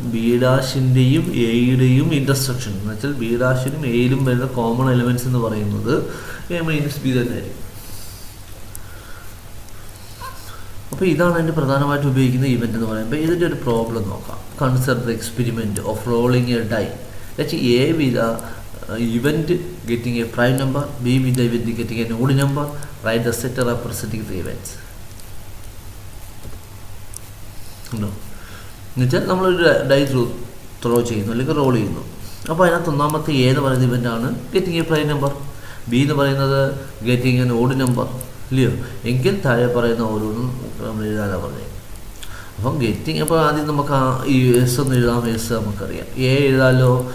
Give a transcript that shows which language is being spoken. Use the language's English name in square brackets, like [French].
[Malayalam] B ഡാഷിൻ്റെയും എയുടെയും intersection എന്ന് വെച്ചാൽ ബി ഡാഷിനും എയിലും വരുന്ന കോമൺ എലമെൻറ്റ്സ് എന്ന് പറയുന്നത് എ മൈനസ് ബി തന്നെയായിരിക്കും. അപ്പോൾ ഇതാണ് അതിൻ്റെ പ്രധാനമായിട്ട് ഉപയോഗിക്കുന്ന ഇവൻ്റ് എന്ന് പറയുമ്പോൾ. ഇതിൻ്റെ ഒരു പ്രോബ്ലം നോക്കാം. [English] Consider the experiment of rolling a die. Let A with event getting a prime number, b with the event getting an odd number. Write the set representing the events. [Malayalam] എന്നുവെച്ചാൽ നമ്മളൊരു dye throw ചെയ്യുന്നു അല്ലെങ്കിൽ role ചെയ്യുന്നു. അപ്പോൾ അതിനകത്ത് ഒന്നാമത്തെ A എന്ന് പറയുന്ന ഇവൻ്റാണ് [English] Getting a prime number. [Malayalam] B എന്ന് പറയുന്നത് [English] getting an odd number, [Malayalam] ഇല്ലയോ? എങ്കിൽ താഴെ പറയുന്ന ഓരോന്നും നമ്മൾ എഴുതാനാണ് പറഞ്ഞത്. അപ്പം ഗെറ്റിംഗ്, അപ്പോൾ ആദ്യം നമുക്ക് ഈ എസ് ഒന്ന് എഴുതാം. എസ് നമുക്കറിയാം. എ എഴുതാമല്ലോ.